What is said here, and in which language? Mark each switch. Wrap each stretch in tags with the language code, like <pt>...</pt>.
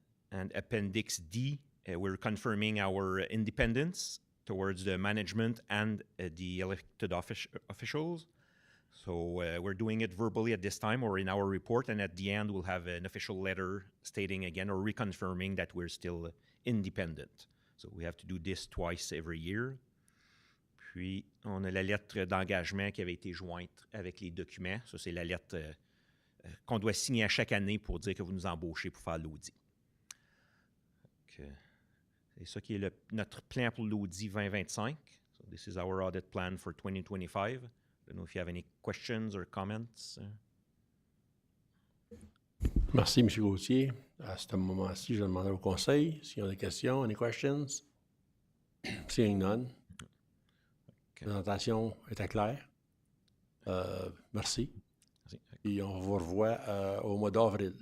<en>And Appendix D, we're confirming our independence towards the management and the elected officials. So we're doing it verbally at this time or in our report, and at the end we'll have an official letter stating again or reconfirming that we're still independent. So we have to do this twice every year.</en> <fr>Puis, on a la lettre d'engagement qui avait été jointe avec les documents. Ça, c'est la lettre qu'on doit signer à chaque année pour dire que vous nous embauchez pour faire l'audit. C'est ça qui est notre plan pour l'audit 2025.</fr> <en>So this is our audit plan for 2025. I don't know if you have any questions or comments.</en> <fr>Merci, M. Gauthier. À ce moment-ci, je demanderai au conseil s'il y a des questions.</fr> <en>Any questions? Seeing none.</en> <fr>La présentation était claire. Merci. Puis on vous revoit au mois d'avril.</fr>